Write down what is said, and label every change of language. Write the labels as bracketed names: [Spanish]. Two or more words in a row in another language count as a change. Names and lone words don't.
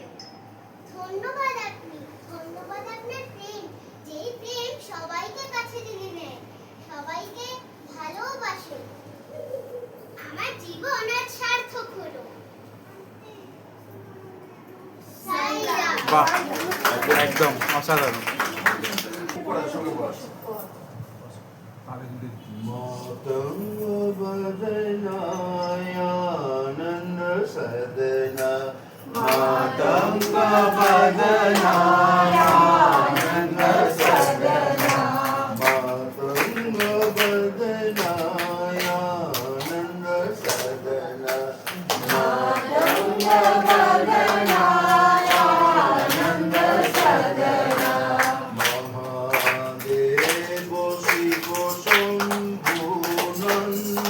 [Bangla] ধন্যবাদ আপনি, ধন্যবাদ আপনার প্রেম, যেই প্রেম সবাইকে কাছে টেনে নেয়, সবাইকে ভালোবাসে। আমার জীবন আজ সার্থক হলো। সাইরাম। বাহ, একদম অসাধারণ। [Sanskrit] मातंग बदनायानंद सदना, मातंग बदनायानंद सदना, मातंग बदनायानंद सदना, मातंग बदनायानंद सदना, महादेव शिव शंभु नंदन